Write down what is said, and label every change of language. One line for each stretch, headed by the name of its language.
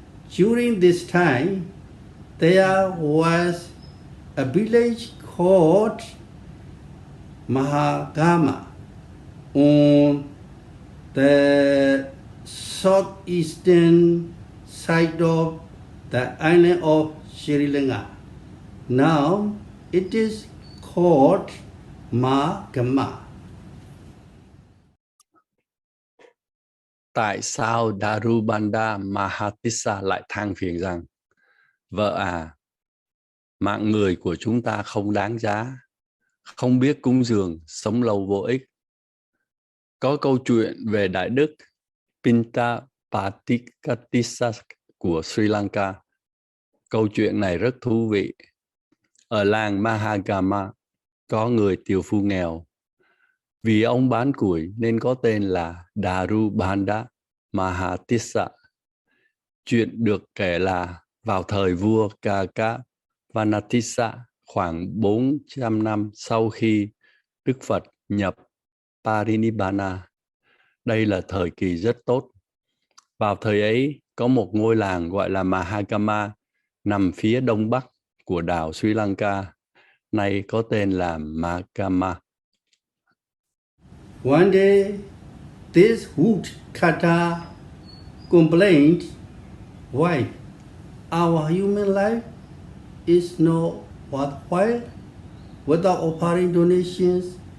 English: During this time, there was a village called Mahagama on the southeastern side of the island of Sri Lanka. Now it is called Mahakama.
Vietnamese: Tại sao Darubanda Mahatissa lại than phiền rằng: vợ à, mạng người của chúng ta không đáng giá, không biết cúng dường, sống lâu vô ích. Có câu chuyện về Đại Đức Pinta Patikatissa của Sri Lanka. Câu chuyện này rất thú vị. Ở làng Mahagama có người tiều phu nghèo. Vì ông bán củi nên có tên là Darubanda Mahatissa. Chuyện được kể là vào thời vua Kakavanatissa, khoảng 400 năm sau khi Đức Phật nhập Parinibbana. Đây là thời kỳ rất tốt. Vào thời ấy, có một ngôi làng gọi là Mahagama nằm phía đông bắc của đảo Sri Lanka, nay có tên là Mahakama.
English: One day, this woodcutter complained, "Why, our human life is not worthwhile without offering donations.